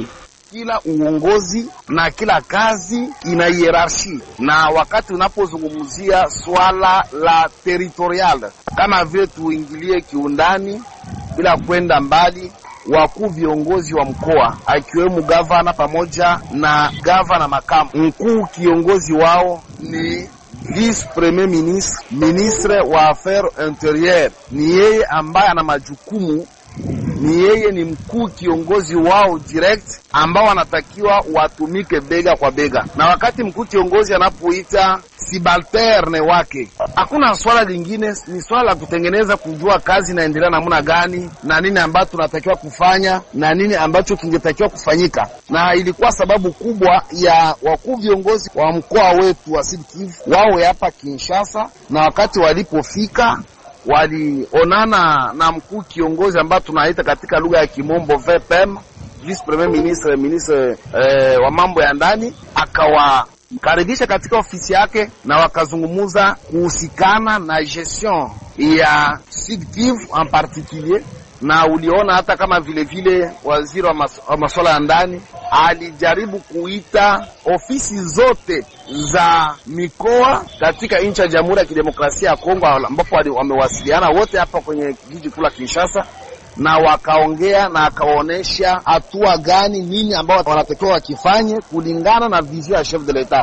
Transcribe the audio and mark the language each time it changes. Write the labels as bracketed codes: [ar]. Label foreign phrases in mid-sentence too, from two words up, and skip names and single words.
[sw] Kila uongozi na kila kazi ina hierarchy, na wakati unapozungumzia swala la territorial, kama vile tuingilie kiundani bila kwenda mbali, wakuu viongozi wa mkoa akiwemo gavana pamoja na gavana makamu, mkuu kiongozi wao ni [fr] vice premier ministre, ministre [sw] wa [fr] affaires intérieures. [sw] Ni yeye ambaye ana majukumu, ni yeye ni mkuu kiongozi wao direct, ambao wanatakiwa watumike bega kwa bega. Na wakati mkuu kiongozi anapoita subalterne wake, hakuna swala lingine, ni swala la kutengeneza, kujua kazi inaendelea namna gani na nini ambacho tunatakiwa kufanya na nini ambacho kingetakiwa kufanyika. Na ilikuwa sababu kubwa ya wakuu viongozi wa mkoa wetu wa Sud Kivu wao hapa Kinshasa, na wakati walipofika walionana na mkuu kiongozi ambaye tunaita katika lugha ya Kimombo VPM, [fr] vice premier ministre, ministre [sw] wa mambo ya ndani, akawakaribisha katika ofisi yake na wakazungumuza kuhusikana na gestion ya Sud Kivu [fr] en particulier. [sw] Na uliona hata kama vile waziri wa masuala ya ndani alijaribu kuita ofisi zote za mikoa katika nchi ya Jamhuri ya Kidemokrasia ya Kongo, ambapo wamewasiliana wote hapa kwenye jiji kuu la Kinshasa, na wakaongea na akaonesha hatua gani, nini ambao wanatakiwa wakifanye kulingana na vision ya [fr] chef de l'etat.